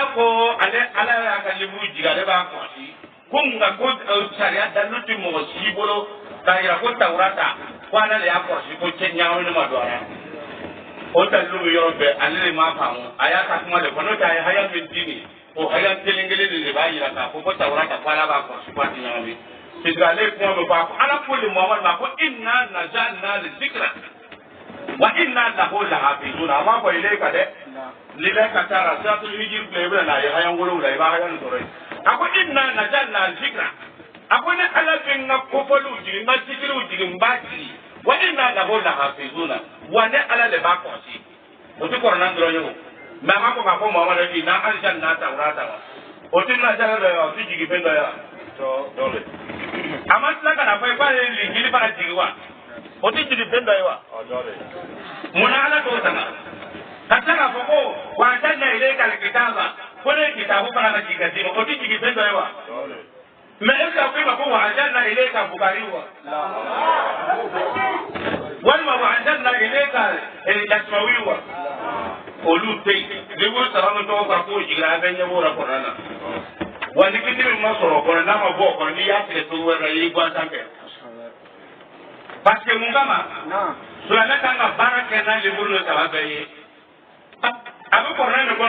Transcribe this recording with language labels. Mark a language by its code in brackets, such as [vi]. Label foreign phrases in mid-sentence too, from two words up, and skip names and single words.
[bm] ko ale ala y'a ka leburu jigi ale b'a kɔlɔsi ko nka ko sariya dalu tɛ mɔgɔ si bolo k'a yira ko tawurata ko ala de y'a kɔlɔsi ko cɛ ɲagamini ma don a la o dalilu bɛ yɔrɔ bɛɛ ale de m'a faamu a y'a ka kuma de fɔ n'o tɛ a ye haya min di nin o haya kelen kelen de b'a yira k'a fɔ ko tawurata ko ala b'a kɔlɔsi ko a tɛ ɲagami [fr] parce que [bm] ale ye kuma min fɔ a ko ala ko de muhamadu ma ko [ar] inna nazalna zikra wa inna lahu lahafizun [bm] a m'a fɔ ile ka dɛ lile ka taara [ar] siratul hijri [bm] filɛ i bɛna na a ye haya wolonwula i b'a haya nin sɔrɔ yen a ko [ar] inna nazalna zikra [bm] a ko ni ala bɛ n ka kofɔliw jigin n ka zikiriw jigin n b'a jigin wa [ar] inna lahu lahafizun [bm] wa ne ala de b'a kɔlɔsi o tɛ kɔrɔnan dɔrɔn ye o mais a ma fɔ k'a fɔ muhamadu ye n'a alisa n'a tawurata wa o tɛ nazara dɔ ye wa o tɛ jigin fɛn dɔ ye wa dɔ le a ma tila ka na fɔ i k'ale ye linjili fana jigin wa o tɛ jigin fɛn dɔ ye wa mun na ala t'o tanga ka tila k'a fɔ ko [ar] wa anzalna ilayka al-kitaba [bm] ko ne ye kitabu fana ka jigin ka d'i ma o tɛ jigin fɛn dɔ ye wa [fr] mais est ce que [bm] a ko i ma ko [ar] wa anzalna ilayka bukari [bm] wa walima [ar] wa anzalna ilayka yasmawi [bm] wa olu tɛ yen lebu saba min tɔgɔ fɔra k'o jiginna a bɛ ɲɛbɔ o la kɔnɔna na wa ni kiti min ma sɔrɔ o kɔnɔ n'a ma bɔ o kɔnɔ n'i y'a tigɛ cogo wɛrɛ la i y'i gan sanfɛ [fr] parce que [bm] mun kama silamɛ kan ka baara kɛ n'a leburu ni saba bɛɛ ye a bɛ kɔrɔna min kɔnɔ